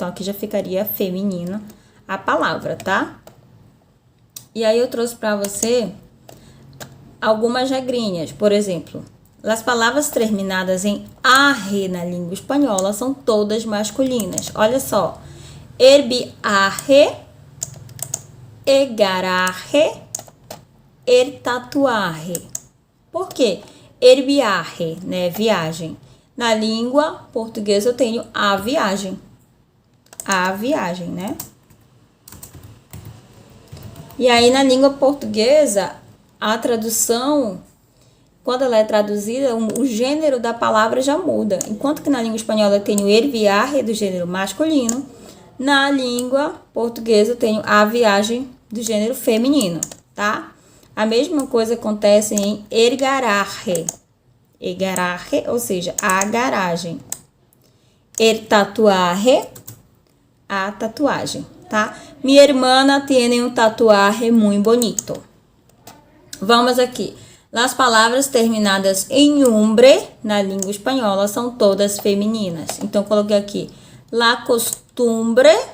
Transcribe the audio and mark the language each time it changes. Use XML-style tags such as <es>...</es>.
<pt>Então, aqui já ficaria feminino a palavra, tá? E aí, eu trouxe para você algumas regrinhas. Por exemplo, as palavras terminadas em arre na língua espanhola são todas masculinas. Olha só.</pt> <es>El viaje, el garaje, el tatuaje.</es> <pt>Por quê?</pt> <es>El viaje,</es> <pt>né? Viagem. Na língua portuguesa eu tenho a viagem. A viagem, né? E aí na língua portuguesa, a tradução, quando ela é traduzida, o gênero da palavra já muda. Enquanto que na língua espanhola eu tenho el viaje do gênero masculino, na língua portuguesa eu tenho a viagem do gênero feminino, tá? A mesma coisa acontece em el garaje. El garaje, ou seja, a garagem. El tatuaje, a tatuagem, tá?</pt> <es>Minha hermana tiene un tatuaje muy bonito.</es> <pt>Vamos aqui. As palavras terminadas em umbre, na língua espanhola, são todas femininas. Então, coloquei aqui la costumbre.</pt>